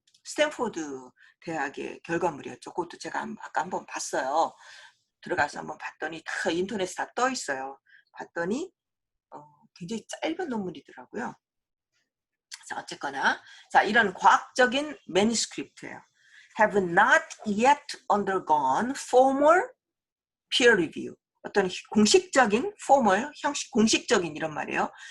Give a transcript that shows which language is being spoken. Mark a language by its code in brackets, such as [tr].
[ko] 스탠포드 대학의 결과물이었죠. 그것도 제가 아까 한번 봤어요. 들어가서 한번 봤더니 다 인터넷에 다 떠 있어요. 봤더니 굉장히 짧은 논문이더라고요. 자, 어쨌거나 자, 이런 과학적인 매니스크립트예요. [en] have not yet undergone formal peer review. [ko] 어떤 공식적인 formal, 공식적인 이런 말이에요.